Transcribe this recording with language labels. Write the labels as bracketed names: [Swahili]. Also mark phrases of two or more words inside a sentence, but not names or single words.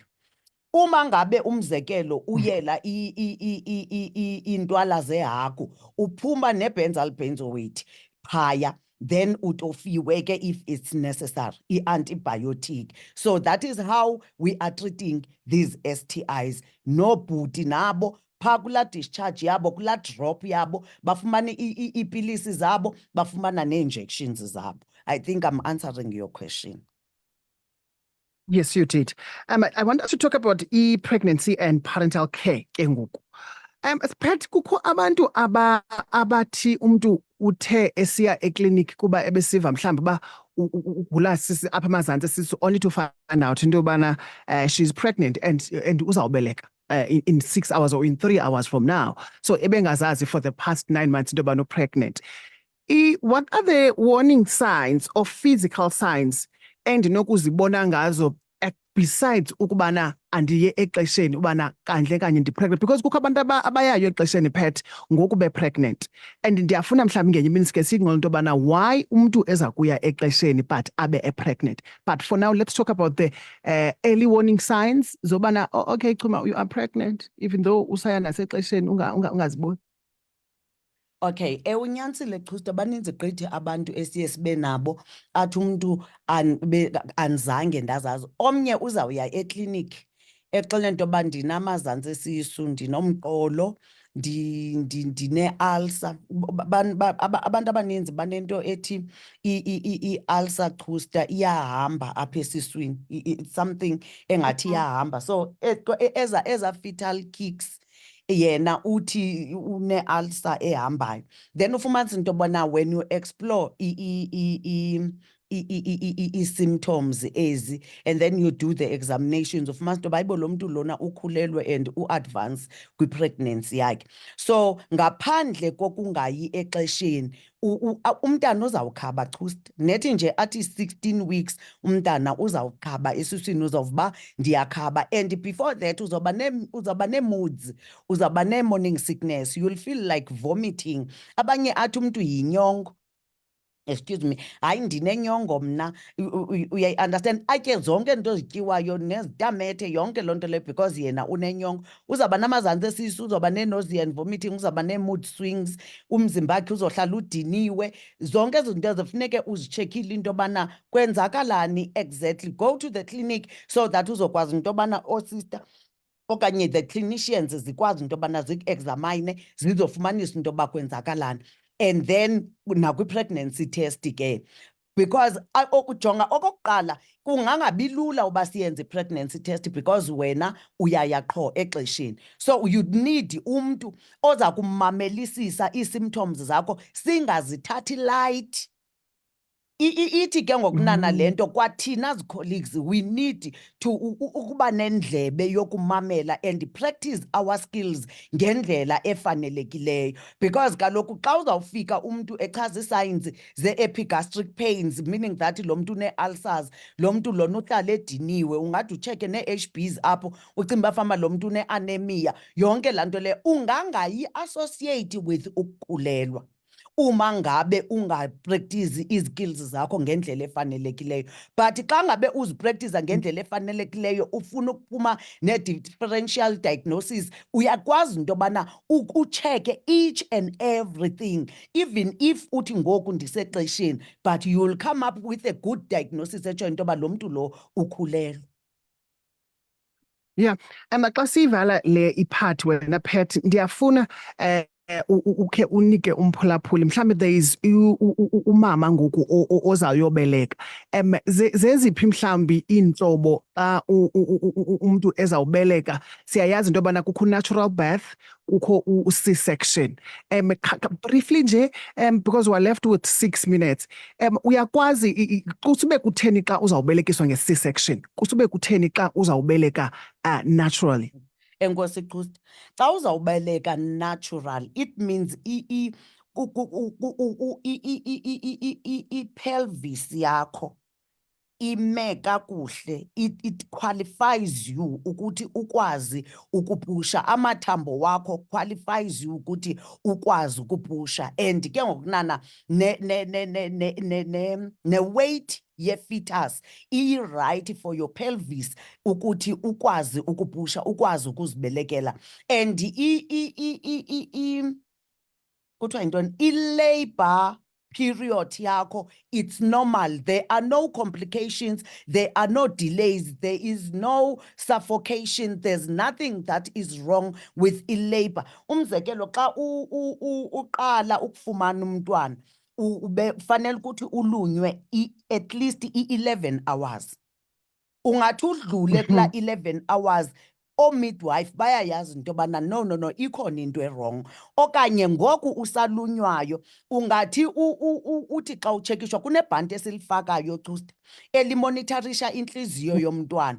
[Xhosa] Uma ngabe umzekelo uyela iintwala zehagu, uphuma ne-benzyl benzoate phaya, then utofiwe ke [English] if it's necessary, [Xhosa] i-antibiotic. [English] So that is how we are treating these STIs. [Xhosa] No bhuti nabo phaa kulaa discharge yabo, kulaa drop yabo, bafumane iipilisi zabo, bafumana nee-injections zabo. [English] I think I'm answering your question. Yes, you did. I want us to talk about pregnancy and parental care ke ngoku. [Xhosa] Siphethe kukho abantu abathi umntu uthe esiya ekliniki kuba ebesiva mhlawumbi uba ugula sisi apha emazantsi esisu, [English] only to find out [Xhosa] into yobana [English] she's pregnant and [Xhosa] uzawubeleka [English] in 6 hours or in 3 hours from now. So ebengazazi for the past 9 months [Xhosa] into yobana [English] pregnant. What are the warning signs or physical signs [Xhosa] endinokuzibona ngazo besides ukubana andiye exesheni ubana kandle kanye ndi-pregnant? Because kukho abantu abayayo exesheni phet ngoku be-pregnant, and ndiyafuna mhlawumbi ngenye imini sike singqola into yobana why umntu eza kuya exesheni but abe e-pregnant. [English] But for now, let's talk about the early warning signs zobana, okay Chuma, you are pregnant even though [Xhosa] usaya nasexesheni ungaziboni. Okay, unyanisile Xusta, baninzi gqithi abantu esiye sibe nabo athi umntu anzange ndazazi. Omnye uzawuya ekliniki exela into yoba ndinamazantsi esisu, ndinomqolo, ndine-ulcer. Abantu abaninzi banento ethi i-ulcer Xusta iyahamba apha esiswini. [English] It's something [Xhosa] engathi iyahamba. So eza [English] fetal kicks [Xhosa] yena uthi une-ulcer ehambayo. [English] Then [Xhosa] ufumanisa into yobana [English] when you explore i-symptoms ezi and then you do the examinations, [Xhosa] ufumanisa into yoba hayibo lo mntu lona ukhulelwe and u-advance kwi-pregnancy yakhe. So ngaphandle kokungayi exesheni umntana uzawukhaba Xusta, nethi nje athi 16 weeks umntana uzawukhaba esuswini, uzawuba ndiyakhaba, [English] and before that [Xhosa] uzawuba nee-moods, uzawuba nee-morning [English] sickness, you'll feel like vomiting. [Xhosa] Abanye athi umntu yinyongo, [English] excuse me, [Xhosa] hayi ndinenyongo mna, uyayi-understand, atye zonke into ezityiwayo nezitamethe, yonke loo nto leyo because yena unenyongo. Uzawuba namazantsi esisu, uzawuba nee- [English] nausea and vomiting, [Xhosa] uzawuba nee-mood swings, umzimba wakhe uzohlala udiniwe. Zonke ezo zinto zifuneke uzitshekile into yobana kwenzakalani exactly. [English] Go to the clinic so that [Xhosa] uzokwazi into yobana oosister okanye [English] the clinicians [Xhosa] zikwazi into yobana zik-examine, zizofumanisa into yoba kwenzakalani. And then nakwi- [English] pregnancy test [Xhosa] ke, because ukujonga okokuqala kungangabi lula uba siyenze i- [English] pregnancy test [Xhosa] because wena uyaya qho exesheni. [English] So you'd need [Xhosa] umntu oza kumamelisisa ii-symptoms zakho, singazithathi light. Ithi ke ngokunana le nto kwathina [English] as colleagues we need to [Xhosa] ukuba nendlebe yokumamela and practice our skills ngendlela efanelekileyo, because kaloku xa uzawufika umntu echaza ii-signs ze-epigastric pains, [English] meaning that [Xhosa] lo mntu une-ulcers, lo mntu lona uhlala ediniwe, ungade utsheke nee-HBs apho ucinga uba fama lo mntu une-anemia, yonke laa nto leyo ungangayi-associate with ukukhulelwa uma ngabe ungapractice izikills zakho ngendlela efanelekileyo. But xa ngabe uzipractice ngendlela efanelekileyo, ufuna ukuphuma ne-differential diagnosis, uyakwazi into yobana ucheke [English] each and everything, even if [Xhosa] uthi ngoku ndisexesheni, [English] but you will come up with a good diagnosis [Xhosa] etsho into yoba lo mntu lo ukhulelwe. Yeah, xa siyivala le ipart wena Pat, ndiyafuna ukhe unike umphulaphuli, mhlawumbe [English] there is [Xhosa] umama ngoku ozawuyobeleka. Zeziphi mhlawumbi iintlobo xa umntu ezawubeleka? Siyayazi into yobana kukho [English] natural birth, [Xhosa] kukho C-section. [English] Briefly nje, because we're left with 6 minutes, [Xhosa] uyakwazi kusube kutheni xa uzawubelekiswa nge-C-section, kusube kutheni xa uzawubeleka naturally? Enkosi Xusta, xa uzawubeleka natural, [English] it means [Xhosa] i-pelvis yakho ime kakuhle, [English] it qualifies you [Xhosa] ukuthi ukwazi ukupusha, amathambo wakho [English] qualifies you [Xhosa] ukuthi ukwazi ukupusha, and ke ngokunana ne-weight ye-fetus i-right [English] for your pelvis [Xhosa] ukuthi ukwazi ukupusha, ukwazi ukuzibelekela. And kuthiwa yintoni, [English] i-labor period yakho, it's normal. There are no complications, there are no delays, there is no suffocation, there's nothing that is wrong with i-labor. [Xhosa] Umzekelo xa uqala ukufumana umntwana, fanele ukuthi ulunywe [English] at least [Xhosa] i-11 hours. Ungathi udlule kula 11 hours, midwife bayayazi into yobana no, ikhona into e-wrong. Okanye ngoku usalunywayo, ungathi uthi xa utshekishwa kunebhanti esilifakayo Xusta elimonitarisha intliziyo yomntwana.